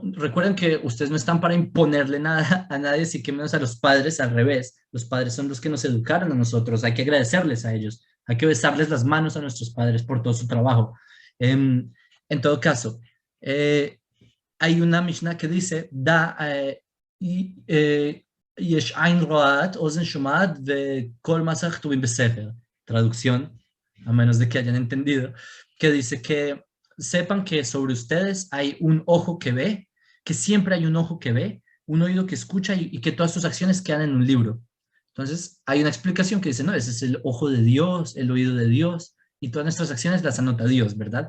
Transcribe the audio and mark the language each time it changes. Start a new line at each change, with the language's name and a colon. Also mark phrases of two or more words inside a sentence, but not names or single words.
Spanish: Recuerden que ustedes no están para imponerle nada a nadie, así que menos a los padres, al revés. Los padres son los que nos educaron a nosotros, hay que agradecerles a ellos, hay que besarles las manos a nuestros padres por todo su trabajo. En todo caso, hay una Mishnah que dice,
Hebrew: יש עין רואה, אוזן שומעת, כל מעשיך כתובים בספר.
Spanish: Traducción, a menos de que hayan entendido, que dice que sepan que sobre ustedes hay un ojo que ve, que siempre hay un ojo que ve, un oído que escucha y que todas sus acciones quedan en un libro. Entonces, hay una explicación que dice, no, ese es el ojo de Dios, el oído de Dios, y todas nuestras acciones las anota Dios, ¿verdad?